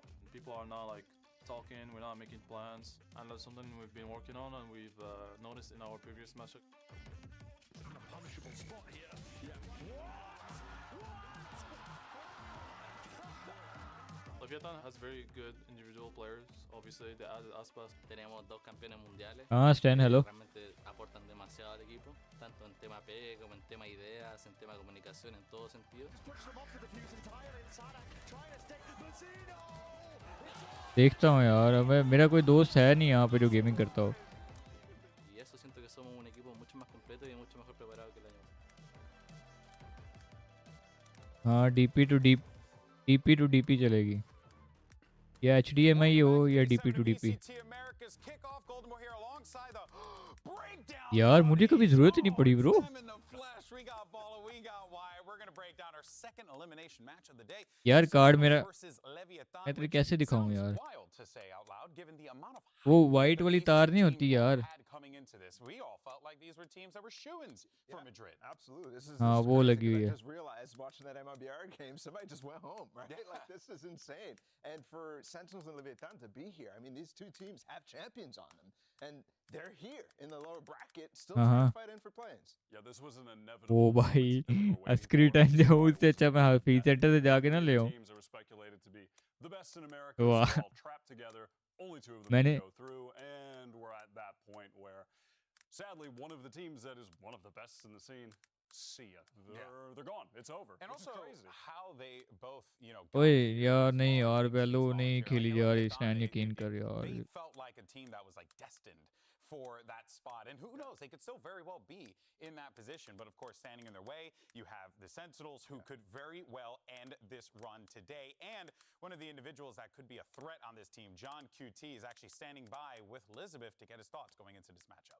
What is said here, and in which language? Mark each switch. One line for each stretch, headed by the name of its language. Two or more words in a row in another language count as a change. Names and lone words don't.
English: People are not like talking, we're not making plans, and that's something we've been working on and we've noticed in our previous matchup. Punishable spot here. Leviathan has very good individual players. Obviously, they added Aspas.
Spanish: Tenemos 2 campeones mundiales.
English: Stan, hello.
Spanish: Realmente aportan demasiado al equipo, tanto en tema PE como en tema ideas, en tema comunicación, en todo sentido.
Hindi: देखता हूँ यार मैं मेरा कोई दोस्त है नहीं यहाँ पे जो गेमिंग करता हो
Spanish: Y eso siento que somos un equipo mucho más completo y mucho mejor preparado que el año pasado.
Hindi: हाँ
English: DP to DP
Hindi: चलेगी या HDMI हो या
English: DP to DP
Hindi: यार मुझे कभी जरूरत ही नहीं पड़ी ब्रो यार कार्ड मेरा मैं तुझे कैसे दिखाऊं यार वो वाइट वाली तार नहीं होती यार हाँ वो लगी हुई है
English: And for Sentinels and Leviathan to be here, I mean, these two teams have champions on them, and they're here in the lower bracket, still trying to fight in for play-ins. Yeah, this was an inevitable.
Hindi: ओ भाई
English: screen time
Hindi: जाऊँ उससे अच्छा मैं फी सेंटर से जाके ना ले आऊँ
English: The best in America is all trapped together. Only 2 of them can go through, and we're at that point where, sadly, one of the teams that is one of the best in the scene. See ya. They're gone. It's over. And also how they both, you know.
Hindi: ओए यार नहीं यार वेलो नहीं खेली जा रही स्टैंड यकीन कर यार.
English: They felt like a team that was like destined for that spot, and who knows, they could still very well be in that position. But of course, standing in their way, you have the Sentinels, who could very well end this run today. And one of the individuals that could be a threat on this team, John QT, is actually standing by with Elizabeth to get his thoughts going into this matchup.